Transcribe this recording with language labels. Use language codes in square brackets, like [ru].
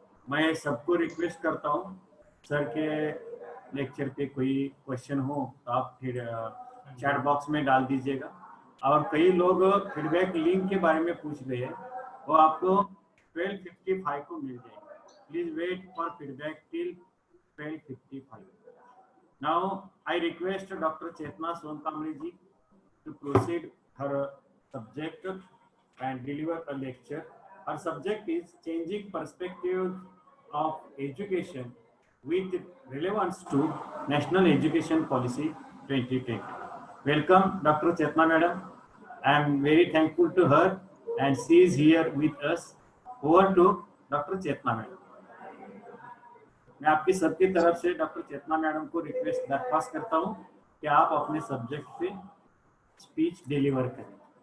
[hi] मैं सबको रिक्वेस्ट करता हूँ सर के लेक्चर पे कोई क्वेश्चन हो तो आप फिर चैट बॉक्स में डाल दीजिएगा। और कई लोग फीडबैक लिंक के बारे में पूछ रहे हैं, वो आपको 12:55 को मिल जाएगा। [en] Please wait for feedback till 12:55। Now I request doctor Chetna Sonkamre ji to proceed her subject and deliver a lecture. Her subject is changing perspectives of education with relevance to National Education Policy 2020. Welcome, Dr. Chetna Madam. I am very thankful to her and she is here with us. Over to Dr. Chetna Madam. [hi] मैं आपकी सबकी तरफ से doctor चेतना madam को request दरख्वास्त करता हूं कि आप अपने सब्जेक्ट पे स्पीच डिलीवर करें।